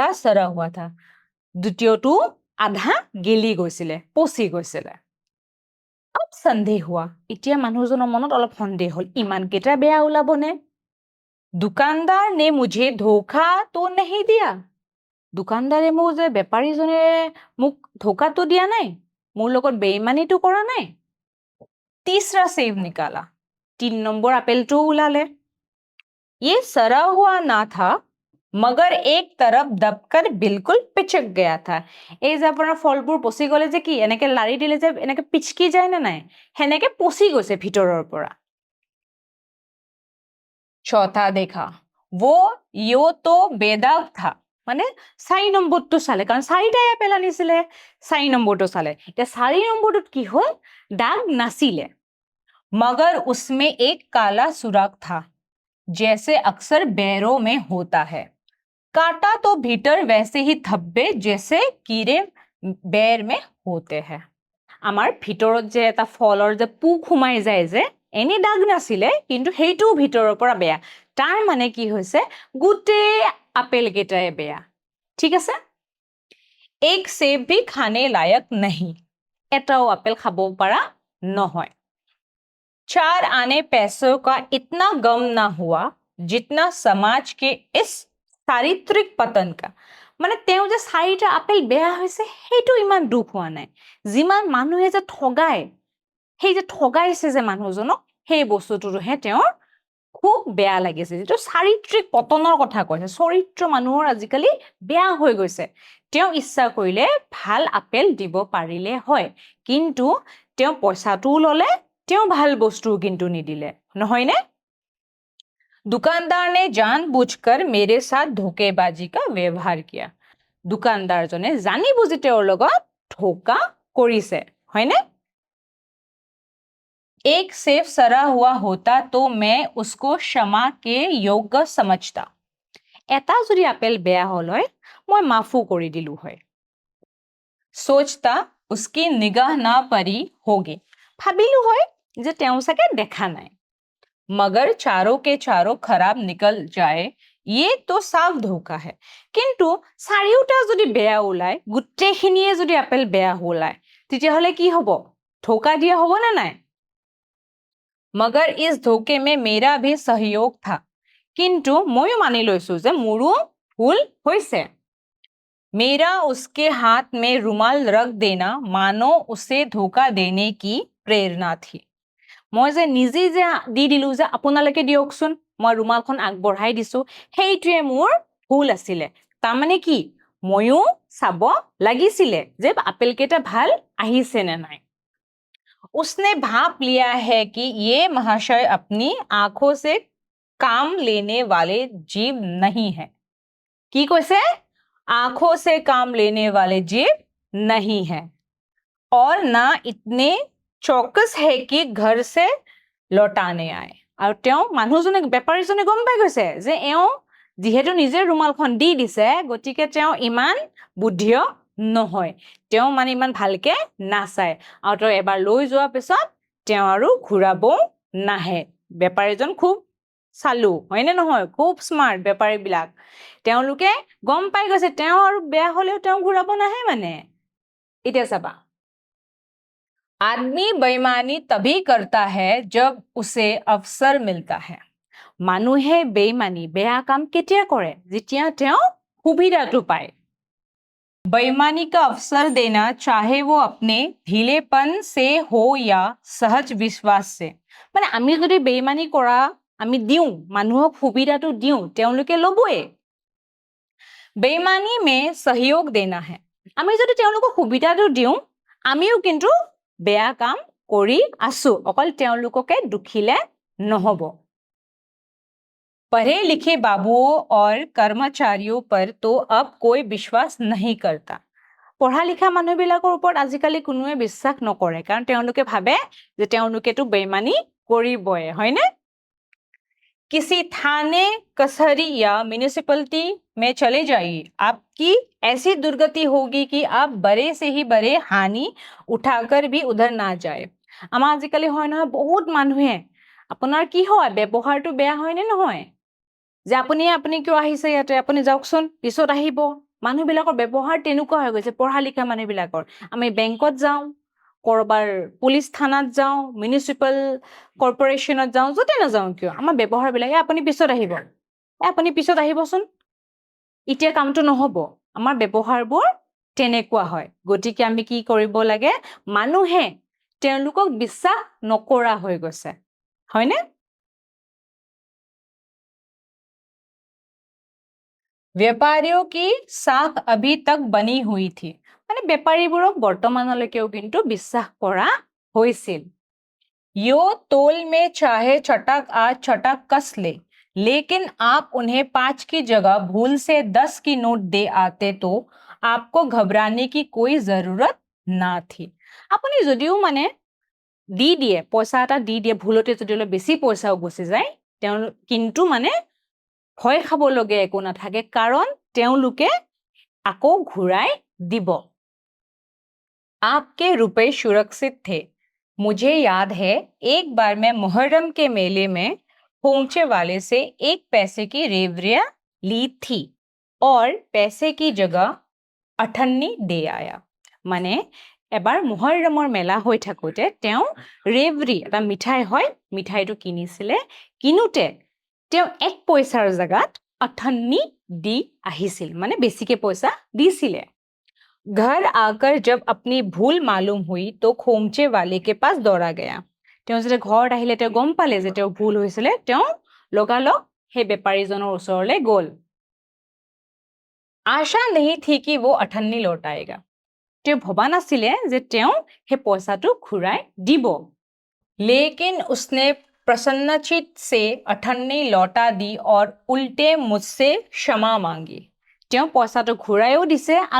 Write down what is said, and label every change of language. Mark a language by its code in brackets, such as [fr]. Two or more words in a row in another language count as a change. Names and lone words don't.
[hi] सड़ा हुआ था [as] দ্বিতীয়টো আধা গেলি গৈছিলে পচি গৈছিলে [hi] अब संदेह हुआ [as] এতিয়া মানুহজনৰ মনত অলপ সন্দেহ হল ইমান কেটা বেয়া ওলাবনে [hi] दुकानदार ने मुझे धोखा तो नहीं दिया [as] दुकानदारे মোক যে বেপাৰীজনে মোক ধোকাটো দিয়া নাই মোৰ লগত বেইমানিটো কৰা নাই [hi] तीसरा सेब निकाला 3 नंबर [as] আপেলটো ওলালে [hi] ये सड़ा हुआ ना था मगर एक तरफ दबकर बिल्कुल पिचक गया था [as] এই যে আপোনাৰ ফলবোৰ পচি গলে যে কি এনেকে লাৰি দিলে যে এনেকে পিচকি যায় না নাই হেনেকে পচি গৈছে ভিতৰৰ পৰা [hi] चौथा देखा वो यो तो बेदाग था [as] মানে 4 নম্বৰটো চালে কাৰণ 4টাই আপেল আনিছিলে 4 নম্বৰটো চালে এতিয়া 4 নম্বৰটোত কি হ'ল দাগ নাছিলে [hi] मगर उसमें एक काला सुराख था जैसे अक्सर बैरों में होता है काटा तो भीतर वैसे ही धब्बे जैसे कीड़े बैर में होते हैं [as] আমাৰ ভিতৰত যে এটা ফলৰ যে পোক সোমাই যায় যে এনে দাগ নাছিলে কিন্তু হেইটো ভিতৰৰ পৰা বেয়া তাৰ মানে কি হৈছে গুটে আপেল কেটাই বেয়া ঠিক আছে [hi] एक सेब भी खाने लायक नहीं [as] এটাও আপেল খাব পৰা নহয় [hi] 4 आने पैसों का इतना गम ना हुआ जितना समाज के इस चारित्रिक पतन [as] का মানে তেওঁ যে 4টা আপেল বেয়া হৈছে হেইটো ইমান দুখ হোৱা নাই যিমান মানুহে যে ঠগায় সেই যে ঠগাইছে যে মানুহজনক সেই বস্তুটোহে তেওঁৰ খুব বেয়া লাগিছে যেটো চাৰিত্ৰিক পতনৰ কথা কৈছে চৰিত্ৰ মানুহৰ আজিকালি বেয়া হৈ গৈছে তেওঁ ইচ্ছা কৰিলে ভাল আপেল দিব পাৰিলে হয় কিন্তু তেওঁ পইচাটো ললে তেওঁ ভাল বস্তু কিন্তু নিদিলে নহয় নে [hi] दुकानदार ने जानबूझकर मेरे साथ धोखेबाजी का व्यवहार किया [as] दुकानदारजने জানি বুজি তেওঁৰ লগত ধোকা কৰিছে হয়নে [hi] एक सेब सड़ा हुआ होता तो मैं उसको क्षमा के योग्य समझता [as] এটা যদি আপেল বেয়া হল হয় মই মাফু কৰি দিলু হয় [hi] सोचता उसकी निगाह ना परी होगी [as] ভাবিলু হয় যে তেওঁ চাগে দেখা নাই [hi] मगर चारों के चारों खराब निकल जाए ये तो साफ धोखा है [as] কিন্তু চাৰিওটা যদি বেয়া ওলাই গুটেখিনিয়ে যদি আপেল বেয়া ওলাই তেতিয়া হলে কি হ'ব ধোকা দিয়া হ'ব না নাই [hi] मगर इस धोखे में मेरा भी सहयोग था [as] কিন্তু ময়ো মানি লৈছো যে মোৰো ভুল হৈছে [hi] मेरा उसके हाथ में रुमाल रख देना मानो उसे धोखा देने की प्रेरणा [as] थी মই যে নিজে যে দি দিলু যে আপোনালোকে দিয়কচোন মই ৰুমালখন আগবঢ়াই দিছো হেইটোৱে মোৰ ভুল আছিল তাৰ মানে কি ময়ো চাব লাগিছিলে যে আপেল কেটা ভাল আহিছে নে নাই [hi] उसने भाप लिया है कि ये महाशय अपनी आंखों से काम लेने वाले जीव नहीं है की কৈছে आंखों से काम लेने वाले जीव नहीं है और ना इतने चौकस है कि घर से [as] লটানে আয় আৰু তেওঁ মানুহজনে বেপাৰীজনে গম পাই গৈছে যে এও যেহেতু নিজে ৰুমালখন দি দিছে গতিকে তেওঁ ইমান বুদ্ধিয় নহয় তেওঁ মানে ইমান ভালকে নাচায় আৰু তেওঁ এবাৰ লৈ যোৱা পিছত তেওঁ আৰু ঘূৰাব নাহে বেপাৰীজন খুব চালু হয়নে নহয় খুব স্মাৰ্ট বেপাৰী বিলাক তেওঁলোকে গম পাই গৈছে তেওঁ আৰু বেয়া হলেও তেওঁ ঘূৰাব নাহে মানে এতিয়া চাবা [hi] आदमी बेईमानी तभी करता है जब उसे अवसर मिलता है [as] মানুহে বেইমানি বেয়া কাম কেতিয়া কৰে যেতিয়া তেওঁ সুবিধাটো পায় [hi] बेईमानी का अवसर देना चाहे वो अपने ढीलेपन से हो या सहज विश्वास से [as] মানে আমি যদি বেইমানি কৰা আমি দিওঁ মানুহক সুবিধাটো দিওঁ তেওঁলোকে ল'বই [hi] बेईमानी में सहयोग देना है [as] আমি যদি তেওঁলোকক সুবিধাটো দিওঁ আমিও কিন্তু বেয়া কাম কৰি আছো অকল তেওঁলোককে দুখিলে নহব [hi] पढ़े लिखे बाबुओं और कर्मचारियों पर तो अब कोई विश्वास नहीं करता [as] পঢ়া লিখা মানুহবিলাকৰ ওপৰত আজিকালি কোনোৱে বিশ্বাস নকৰে কাৰণ তেওঁলোকে ভাবে যে তেওঁলোকেতো বেইমানি কৰিবই হয়নে [hi] किसी थाने कचहरी या म्युनिसिपैलिटी में चले जाइए आपकी ऐसी दुर्गति होगी कि आप बड़े से ही बड़े हानि उठाकर भी उधर ना जाए আমাৰ [as] আজিকালি হয় নহয় বহুত মানুহে আপোনাৰ কি হয় ব্যৱহাৰটো বেয়া হয় নে নহয় যে আপুনি কিয় আহিছে ইয়াতে আপুনি যাওকচোন পিছত আহিব মানুহবিলাকৰ ব্যৱহাৰ তেনেকুৱা হৈ গৈছে পঢ়া লিখা মানুহবিলাকৰ আমি বেংকত যাওঁ কৰবাৰ পুলিচ থানাত যাওঁ মিউনিচিপাল কৰ্পোৰেচনত যাওঁ যতে নাযাওঁ কিয় আমাৰ ব্যৱহাৰবিলাক আপুনি পিছত আহিব আপুনি পিছত আহিবচোন এতিয়া কামটো নহব আমাৰ ব্যৱহাৰবোৰ তেনেকুৱা হয় গতিকে আমি কি কৰিব লাগে মানুহে তেওঁলোকক বিশ্বাস নকৰা হৈ গৈছে হয়নে [hi] व्यापारियों की साख अभी तक बनी हुई थी [as] মানে বেপাৰীবোৰক বৰ্তমানলৈকেও কিন্তু বিশ্বাস কৰা হৈছিল [hi] यो तोल में चाहे चटक आज चटक कस ले लेकिन आप उन्हें 5 की जगह भूल से 10 की नोट दे आते तो आपको घबराने की कोई जरूरत ना थी [as] আপুনি যদিও মানে দি দিয়ে পইচা এটা দি দিয়ে ভুলতে যদি অলপ বেছি পইচাও গুচি যায় কিন্তু মানে ভয় খাবলগীয়া একো নাথাকে কাৰণ তেওঁলোকে আকৌ ঘূৰাই দিব [hi] आपके रुपए सुरक्षित थे मुझे याद है एक बार मैं मुहर्रम के मेले में खोमचे वाले से 1 पैसे की रेवड़ियां ली थी और पैसे की जगह अठन्नी दे आया [as] মানে এবাৰ মুহৰ্ৰমৰ মেলা হৈ থাকোতে তেওঁ ৰেভৰি এটা মিঠাই হয় মিঠাইটো কিনিছিলে কিনুতে তেওঁ 1 পইচাৰ জাগাত अठन्नी দি আহিছিল মানে বেছিকে পইচা দিছিলে [hi] घर आकर जब अपनी भूल मालूम हुई तो खोमचे वाले के पास दौड़ा गया [as] তেওঁ যেতিয়া ঘৰত আহিলে তেওঁ গম পালে যে তেওঁ ভুল হৈছিলে তেওঁ লগালগ সেই বেপাৰীজনৰ ওচৰলৈ গ'ল [hi] आशा नहीं थी कि वो अठन्नी लौटाएगा [as] তেওঁ ভবা নাছিলে যে তেওঁ সেই পইচাটো ঘূৰাই দিব [hi] लेकिन उसने प्रसन्नचित से अठन्नी लौटा दी और उल्टे मुझसे क्षमा मांगी [as] তেওঁ পইচাটো ঘূৰাইও দিছে আৰু